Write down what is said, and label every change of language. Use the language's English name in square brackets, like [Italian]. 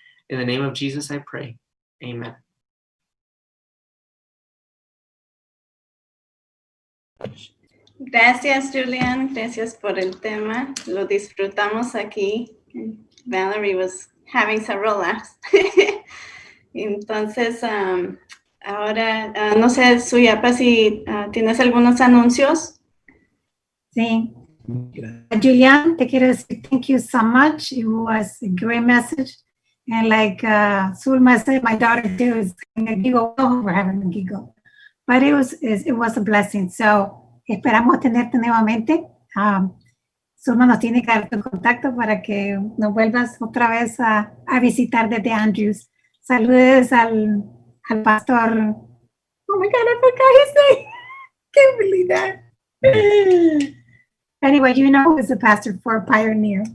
[English] In the name of Jesus, I pray. Amen. [Spanish] Gracias, Julian. Gracias por el tema. Lo disfrutamos aquí. [English] Valerie was having several laughs. [Spanish] Entonces, ahora, no sé, Suyapa, si tienes algunos anuncios. Sí. [English] Julian, [Spanish] te quiero decir [English] thank you so much. It was a great message. And like Zulma said, my daughter too is having a giggle. Oh, we're having a giggle. But it was a blessing. [Spanish] So, esperamos tenerte nuevamente. Zulma nos tiene que dar tu contacto para que nos vuelvas otra vez a visitar desde Andrews. Saludes al pastor. [English] Oh my God, I forgot his name. Can't believe that. Anyway, you know who's the pastor for Pioneer.